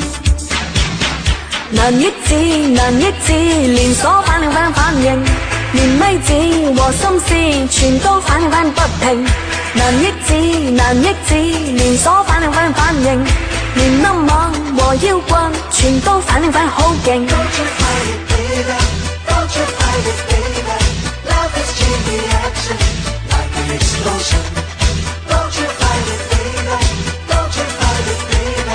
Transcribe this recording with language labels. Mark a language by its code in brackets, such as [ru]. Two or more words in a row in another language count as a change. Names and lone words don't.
[yue] 難抑制難抑制，連鎖反應，連咪子和心思全都反應不停，難抑制難抑制，連鎖反應，連音樂和搖滾全都反應好勁。 [en] Don't you fight it, baby. Love is chain reaction, like an explosion. Don't you fight it, baby. Don't you fight it, baby.